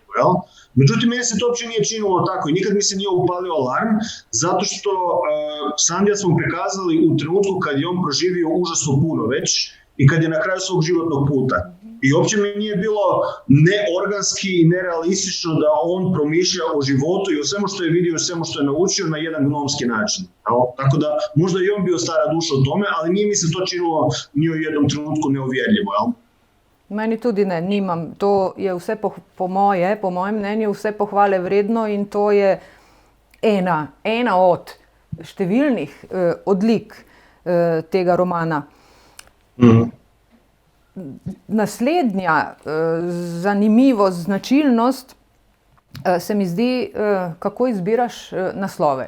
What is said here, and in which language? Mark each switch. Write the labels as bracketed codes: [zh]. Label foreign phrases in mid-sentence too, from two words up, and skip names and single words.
[hr] Međutim, meni se to uopće nije činilo tako i nikad mi se nije upalio alarm, zato što Sandija smo prikazali u trenutku kad je on proživio užasno puno već i kad je na kraju svog životnog puta. I uopće mi nije bilo neorganski i nerealistično da on promišlja o životu i o svemu što je vidio, o svemu što je naučio na jedan gnomski način. Tako da možda i on bio stara duša o tome, ali nije mi se to činilo ni u jednom trenutku neuvjerljivo. [sl] Meni tudi ne, nimam. To je vse po mojem mnenju vse pohvale vredno in to je ena od številnih odlik tega romana. Naslednja zanimivost, značilnost se mi zdi, kako izbiraš naslove.